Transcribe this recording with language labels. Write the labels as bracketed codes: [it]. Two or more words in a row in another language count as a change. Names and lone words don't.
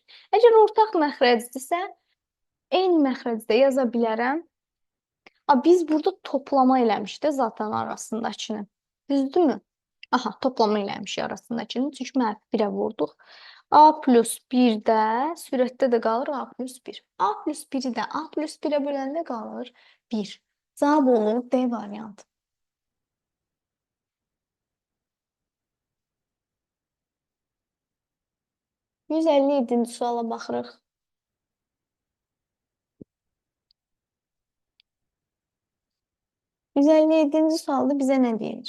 [az] Əgər ortaq məxrəcdirsə, eyni məxrəcdə yaza bilərəm. Biz burada toplama eləmişdik zaten arasındakını. Düzdürmü? Aha, toplama eləmişik arasındakını. Çünki mənfi 1-ə vurduq. A plus 1-də sürətdə də qalır A plus 1. A plus 1-i də A plus 1-ə böləndə qalır 1. Cavab olur D variantı. %157-ci suala baxırıq. 157-ci sualda bizə nə deyilir?